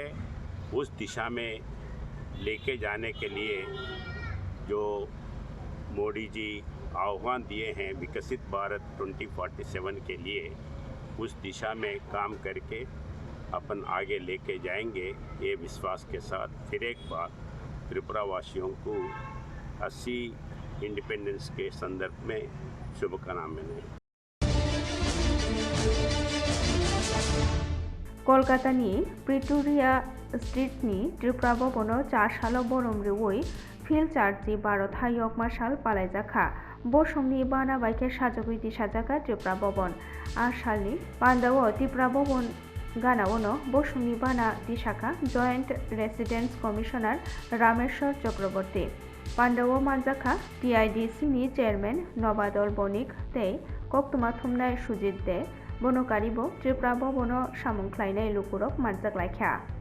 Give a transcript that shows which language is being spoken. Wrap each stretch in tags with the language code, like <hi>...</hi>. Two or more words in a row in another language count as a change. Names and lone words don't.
<hi>उस दिशा में लेके जाने के लिए जो मोदी जी आह्वान दिए हैं विकसित भारत 2047 के लिए, उस दिशा में काम करके अपन आगे लेके जाएंगे। ये विश्वास के साथ फिर एक बार त्रिपुरा वासियों को 80 इंडिपेंडेंस के संदर्भ में शुभकामनाएं।</hi> <trp>कलकातानि प्रिटोरिया स्ट्रीटनि त्रिपुरा भवनाव 4 सालाव बरमरिवै फिल चार्जि भारत हायक मार्शाल पालायजाखा बसमनि बाना बाइके साजगुइदि साजागा त्रिपुरा भवन आसालनि पान्डाव त्रिपुरा भवन गानावनो बसमनि बाना दिशाखा</trp> <en>Joint Residence Commissioner</en> <trp>रामेश्वर चक्रवर्ती पान्डाव मानजाखा टीआईडीसी चेयरमैन नबादल बनिक तै कक्तुमा थुमनाय सुजित दे बनकारिबो त्रिपुरा भवन सामुंख्लायनाय लुकुरक मानजाग्लायखा</trp>